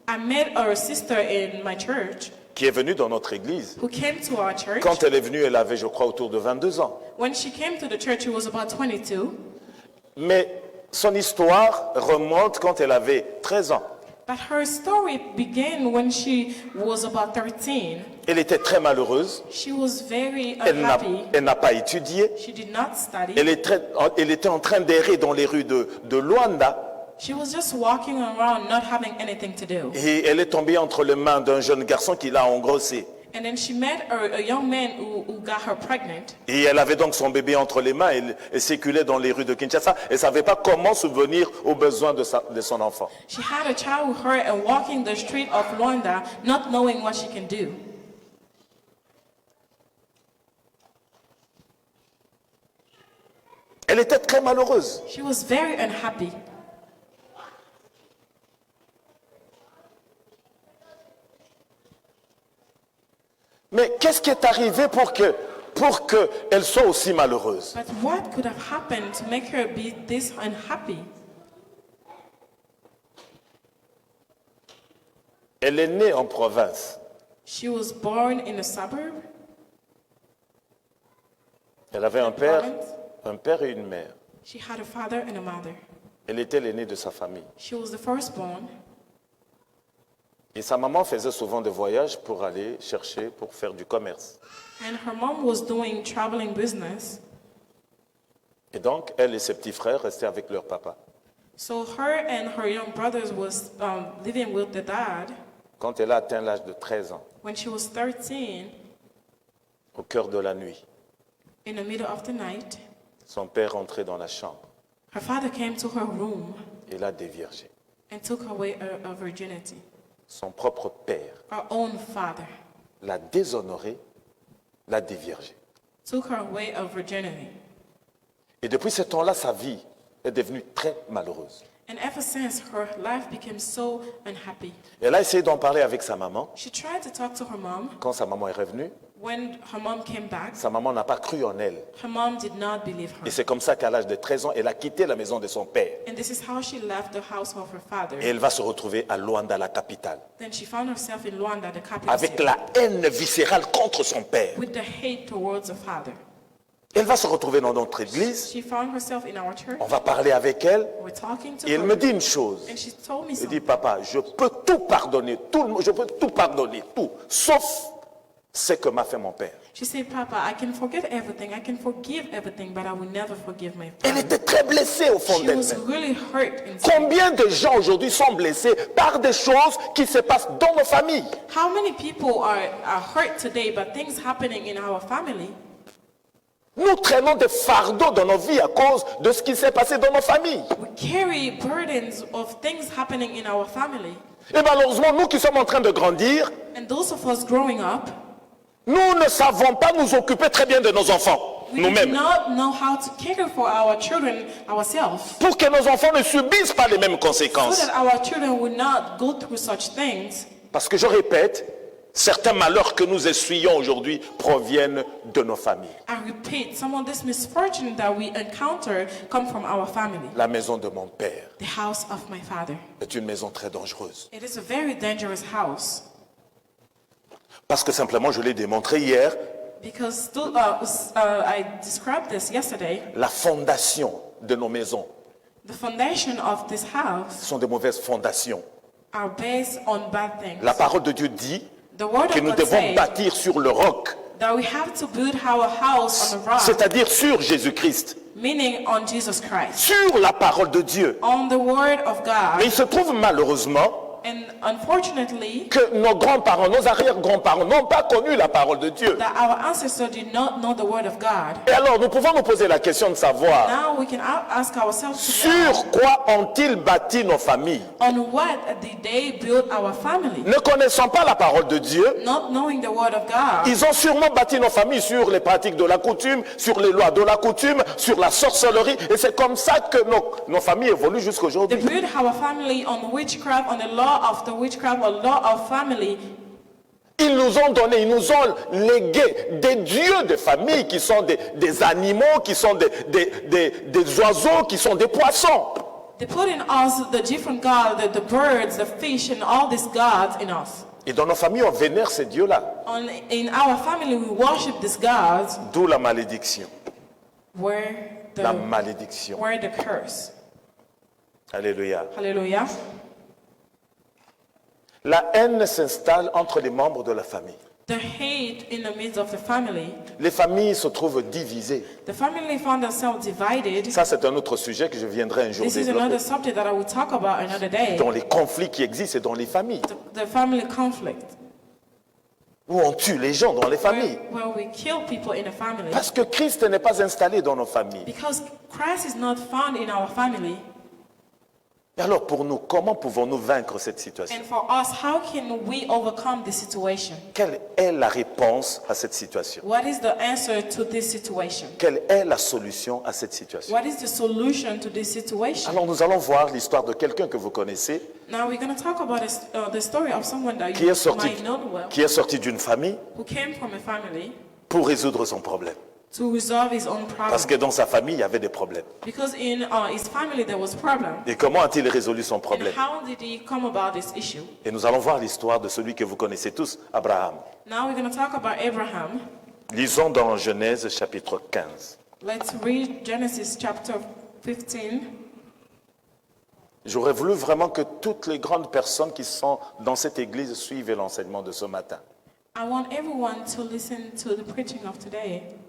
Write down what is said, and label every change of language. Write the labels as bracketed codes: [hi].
[en] I met a sister in my church [fr] qui est venue dans notre église. [en] who came to our church. [fr] Quand elle est venue, elle avait, je crois, autour de 22 ans. [en] When she came to the church, she was about 22. [fr] Mais Son histoire remonte quand elle avait 13 ans. [en] But her story began when she was about 13. [fr] Elle était très malheureuse. [en] She was very [fr] Elle [en] unhappy. [fr] n'a pas étudié. [en] She did not study. [fr] Elle était en train d'errer dans les rues de Luanda. [en] She was just walking around not having anything to do. [fr] Et elle est tombée entre les mains d'un jeune garçon qui l'a engrossée. [en] And then she met a young man who got her pregnant. [fr] Et elle avait donc son bébé entre les mains. Elle circulait dans les rues de Kinshasa. Elle ne savait pas comment subvenir aux besoins de son enfant. [en] She had a child with her and walking the street of Luanda, not knowing what she can do. [fr] Elle était très malheureuse. [en] She was very unhappy. [fr] Mais qu'est-ce qui est arrivé pour qu'elle soit aussi malheureuse? [en] But what could have happened to make her be this unhappy? [fr] Elle est née en province. [en] She was born in a suburb. [fr] Elle avait un père et une mère. [en] She had a father and a mother. [fr] Elle était l'aînée de sa famille. [en] She was the firstborn. [fr] Et sa maman faisait souvent des voyages pour aller chercher, pour faire du commerce. [en] And her mom was doing traveling business. [fr] Et donc, elle et ses petits frères restaient avec leur papa. [en] So her and her young brothers was living with the dad. [fr] Quand elle a atteint l'âge de 13 ans, [en] When she was 13, [fr] au cœur de la nuit, [en] in the middle of the night, [fr] son père entrait dans la chambre [en] her father came to her room [fr] et l'a déviergée. [en] and took away her virginity. [fr] Son propre père [en] Her own father [fr] l'a déshonorée, l'a déviergée. [en] took her away her virginity. [fr] Et depuis ce temps-là, sa vie est devenue très malheureuse. [en] And ever since, her life became so unhappy. [fr] Elle a essayé d'en parler avec sa maman. [en] She tried to talk to her mom. [fr] Quand sa maman est revenue, [en] When her mom came back, [fr] sa maman n'a pas cru en elle. [en] her mom did not believe [fr] Et [en] her. [fr] c'est comme ça qu'à l'âge de 13 ans, elle a quitté la maison de son père. [en] And this is how she left the house of her father. [fr] Et elle va se retrouver à Luanda, la capitale, [en] Then she found herself in Luanda, the capital [fr] avec [en] city, [fr] la haine viscérale contre son père. [en] with the hate towards her father. [fr] Elle va se retrouver dans notre église. [en] She found herself in our church. [fr] On va parler avec elle. [en] We're talking to [fr] Et elle [en] her. [fr] me dit une chose. [en] And she told me [fr] Elle dit, [en] something. [fr] papa, je peux tout pardonner, je peux tout pardonner, tout, sauf ce que m'a fait mon père. [en] She said, Papa, I can forget everything. I can forgive everything, but I will never forgive my [fr] Elle [en] father. [fr] était très blessée au fond [en] She was [fr] d'elle-même. [en] really hurt inside. [fr] Combien de gens aujourd'hui sont blessés par des choses qui se passent dans nos familles? [en] How many people are hurt today by things happening in our family? [fr] Nous traînons des fardeaux dans nos vies à cause de ce qui s'est passé dans nos familles. [en] We carry burdens of things happening in our family. [fr] Et malheureusement, nous qui sommes en train de grandir, [en] And those of us growing up, [fr] nous ne savons pas nous occuper très bien de nos enfants, [en] we do [fr] nous-mêmes. [en] not know how to care for our children ourselves, [fr] Pour que nos enfants ne subissent pas les mêmes [en] so [fr] conséquences. [en] that our children will not go through such things. [fr] Parce que je répète, certains malheurs que nous essuyons aujourd'hui proviennent de nos familles. [en] I repeat, some of this misfortune that we encounter come from our family. [fr] La maison de mon père [en] The house of my father. [fr] est une maison très dangereuse. [en] It is a very dangerous house [fr] Parce que simplement, je l'ai démontré hier, [en] because I described this yesterday. [fr] la fondation de nos maisons [en] The foundation of this house [fr] sont des mauvaises fondations. [en] are based on bad things. [fr] La parole de Dieu dit [en] The word [fr] que [en] of [fr] nous [en] God [fr] devons [en] says [fr] bâtir sur le roc, [en] that we have to build our house on the rock, [fr] c'est-à-dire sur Jésus-Christ, [en] meaning on Jesus Christ, [fr] sur la parole de Dieu. [en] on the word of God. [fr] Mais il se trouve malheureusement [en] And unfortunately, [fr] que nos grands-parents, nos arrière-grands-parents n'ont pas connu la parole de Dieu. [en] that our ancestors did not know the word of God. [fr] Et alors, nous pouvons nous poser la question de savoir, [en] Now we can ask ourselves to [fr] sur [en] know, [fr] quoi ont-ils bâti nos familles? [en] on what did they build our family? [fr] Ne connaissant pas la parole de Dieu, [en] Not knowing the word of God, [fr] ils ont sûrement bâti nos familles sur les pratiques de la coutume, sur les lois de la coutume, sur la sorcellerie. Et c'est comme ça que nos familles évoluent [en] they [fr] jusqu'aujourd'hui. [en] build our family on witchcraft, on the law of the witchcraft, or law of family. [fr] Ils nous ont donné, ils nous ont légué des dieux de famille qui sont des animaux, qui sont des oiseaux, qui sont des poissons. [en] They put in us the different gods, the birds, the fish, and all these gods in us. [fr] Et dans nos familles, on vénère ces dieux-là. [en] In our family, we worship these gods. [fr] D'où la malédiction. [en] Where [fr] La [en] the [fr] malédiction. [en] where the curse. [fr] Alléluia. [en] Hallelujah. [fr] La haine s'installe entre les membres de la famille. [en] The hate in the midst of the family. [fr] Les familles se trouvent divisées. [en] The family found themselves divided. [fr] Ça, c'est un autre sujet que je viendrai un jour [en] This is another [fr] développer. [en] subject that I will talk about another day. [fr] Dans les conflits qui existent dans les familles. [en] The family conflict. [fr] Où on tue les gens dans les familles. [en] Where we kill people in a family. [fr] Parce que Christ n'est pas installé dans nos familles. [en] Because Christ is not found in our family. [fr] Et alors pour nous, comment pouvons-nous vaincre cette situation? [en] And for us, how can we overcome this situation? [fr] Quelle est la réponse à cette situation? [en] What is the answer to this situation? [fr] Quelle est la solution à cette situation? [en] What is the solution to this situation? [fr] Alors nous allons voir l'histoire de quelqu'un que vous connaissez, [en] Now we're going to talk about the story of someone that [fr] qui [en] you [fr] est sorti, [en] might know well, [fr] qui est sorti d'une famille [en] who came from a family [fr] pour résoudre son problème. [en] to resolve his own problem. [fr] Parce que dans sa famille, il y avait des problèmes. [en] Because in his family there was problem. [fr] Et comment a-t-il résolu son [en] And [fr] problème? [en] how did he come about this issue? [fr] Et nous allons voir l'histoire de celui que vous connaissez tous, Abraham. [en] Now we're going to talk about Abraham. [fr] Lisons dans Genèse chapitre 15. [en] Let's read Genesis chapter 15. [fr] J'aurais voulu vraiment que toutes les grandes personnes qui sont dans cette église suivent l'enseignement de ce matin. [en] I want everyone to listen to the preaching of today.